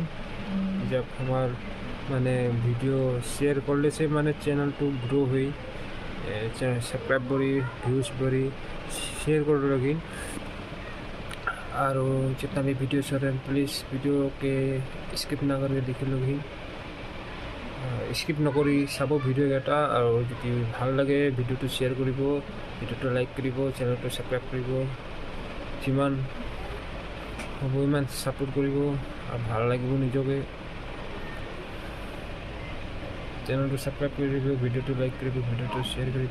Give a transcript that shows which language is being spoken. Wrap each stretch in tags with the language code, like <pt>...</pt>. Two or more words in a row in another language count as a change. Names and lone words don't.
<bho>जब हमार माने वीडियो शेयर करले से माने चैनल तो ग्रो हुई, सब्सक्राइब बढ़ी, व्यूज़ बढ़ी, शेयर कर लगिन। और जितना भी वीडियो</bho> <en>sir please</en> <bho>वीडियो के स्किप ना करके देख लगिन। स्किप नकरी सब ভিডিঅ'কেইটা।</bho> <as>আৰু যদি ভাল লাগে ভিডিঅ'টো শ্বেয়াৰ কৰিব, ভিডিঅ'টো লাইক কৰিব, চেনেলটো ছাবস্ক্ৰাইব কৰিব। যিমান হ'ব ইমান ছাপোৰ্ট কৰিব আৰু ভাল লাগিব নিজকে। চেনেলটো ছাবস্ক্ৰাইব কৰি দিব, ভিডিঅ'টো লাইক কৰিব, ভিডিঅ'টো শ্বেয়াৰ কৰিব।</as>